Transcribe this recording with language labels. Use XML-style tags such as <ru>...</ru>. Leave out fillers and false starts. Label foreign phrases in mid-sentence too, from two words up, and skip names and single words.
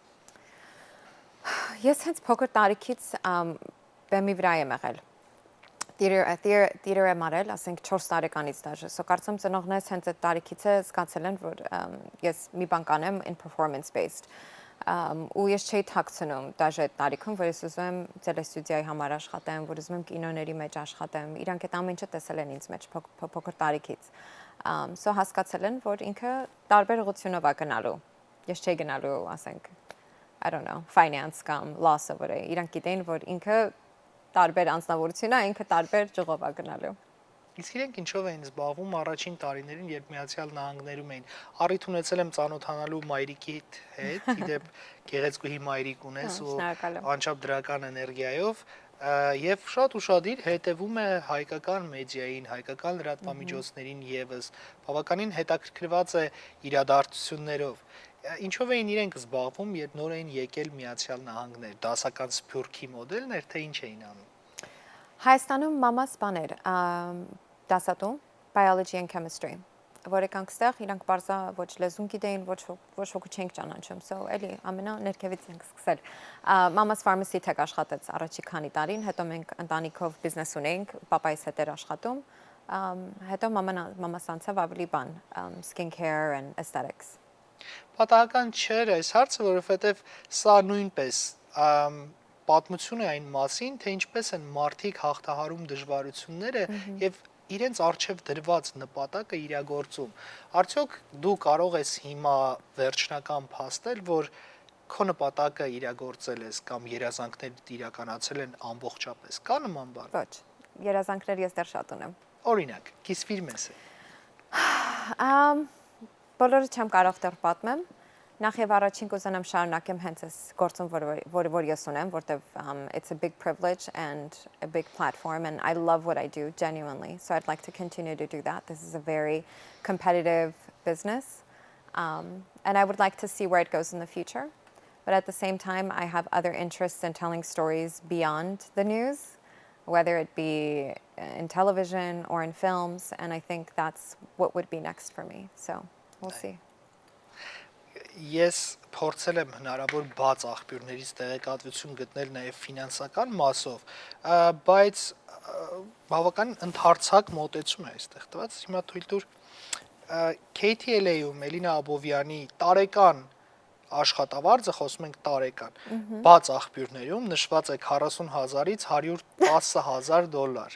<hy>Ես հենց փոքր տարիքից բեմի վրա եմ եղել։ Theater եմ արել, ասենք 4 տարեկանից դաժե։ So կարծում ծնողներս հենց այդ տարիքից է զգացել են, որ ես մի բան կանեմ</hy> <en>in performance based։</en> <hy>Ու ես չէի թաքցնում դաժե այդ տարիքում, որ ես ուզում եմ տելեստուդիայի համար աշխատեմ, որ ուզում եմ կինոների մեջ աշխատեմ։ Իրանք այդ ամեն ինչը տեսել են ինձ մեջ փոքր տարիքից։ So հասկացել են, որ ինքը տարբեր ուղղությունով է գնալու։ Ես չէի գնալու, ասենք,</hy> <en>I don't know,</en> <hy>finance կամ law-ը վրա։ Իրանք գիտեն, որ ինքը տարբեր անձնավորություն է, ինքը տարբեր ճյուղով է գնալու։ Իսկ իրենք ինչով էին զբաղվում առաջին տարիներին, երբ Միացյալ Նահանգներում էին։ Առիթ ունեցել եմ ծանոթանալու մայրիկիդ հետ, իդեպ գեղեցկուհի մայրիկ ունես ու անչափ դրական էներգիայով, եւ շատ ուշադիր հետևում է հայկական մեդիային, հայկական լրատվամիջոցներին եւս, բավականին հետաքրքրված է իրադարձություններով։ Ինչով էին իրենք զբաղվում, երբ նոր էին եկել Միացյալ Նահանգներ, դասական սփյուռքի մոդելն էր, թե ինչ էին անում։ Հայաստանում մամաս բաներ, դասատու,</hy> <en>biology and chemistry,</en> <hy>որ եկանք ստեղ, իրանք բարձա ոչ լեզուն գիտեին, ոչ հոգու չենք ճանաչում, so էլի ամենաներքևից ենք սկսել։ Մամաս</hy> <en>pharmacy tech</en> <hy>աշխատեց առաջի քանի տարին, հետո մենք ընտանիքով բիզնես ունեինք, պապայիս հետ էր աշխատում, հետո մամաս անցավ ավելի բան,</hy> <en>skin care and aesthetics։</en> <hy>Պատահական չէր այս հարցը, որովհետև սա նույնպես պատմություն է այն մասին, թե ինչպես են մարդիկ հաղթահարում դժվարությունները եւ իրենց արժեվ դրված նպատակը իրագործում։ Արդյոք դու կարող ես հիմա վերջնական փաստել, որ քո նպատակը իրագործել ես կամ երազանքներդ իրականացել են ամբողջապես։ Կա նման բան։ Ոչ, երազանքներ ես դեռ շատ ունեմ։ Օրինակ, կիսվիր մեզ։ Բոլորը չեմ կարող դեռ պատմեմ։ Նախ եւ առաջին կուզենամ շարունակեմ հենց այս գործում, որ ես ունեմ, որտեվ</hy> <en>it's a big privilege and a big platform and I love what I do genuinely. So I'd like to continue to do that. This is a very competitive business. And I would like to see where it goes in the future. But at the same time, I have other interests in telling stories beyond the news, whether it be in television or in films, and I think that's what would be next for me. So we'll see.</en> <hy>Ես փորձել եմ հնարավոր բաց աղբյուրներից տեղեկատվություն գտնել նաև ֆինանսական մասով, բայց բավական ընդհարցակ մոտեցում է այստեղ տված։ Հիմա թույլ տուր KTLA-ում Էլլինա Աբովյանի տարեկան աշխատավարձը, խոսում ենք տարեկան, բաց աղբյուրներում նշված է 40,000-ից $110,000։</hy>